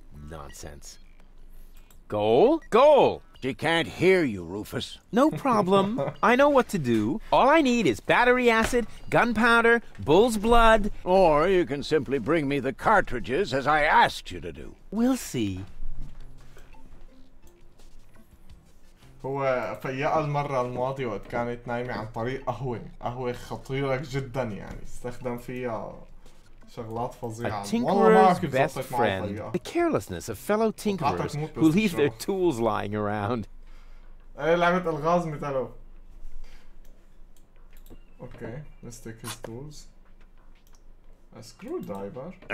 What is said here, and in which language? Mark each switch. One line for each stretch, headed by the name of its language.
English: Nonsense. Goal! She can't hear you, Rufus. No problem. I know what to do. All I need is battery acid, gunpowder, bull's blood. Or you can simply bring me the cartridges as I asked you to do. We'll see.
Arabic: هو فيقها المرة الماضية وقت كانت نايمة عن طريق قهوة خطيرة جدا يعني استخدم فيها شغلات فظيعة.
English: A tinkerer's best friend. The carelessness of fellow tinkerers who leave their tools lying around.
Arabic: ايه لعبة الغاز مثله.
English: Okay, let's take his tools. A screwdriver.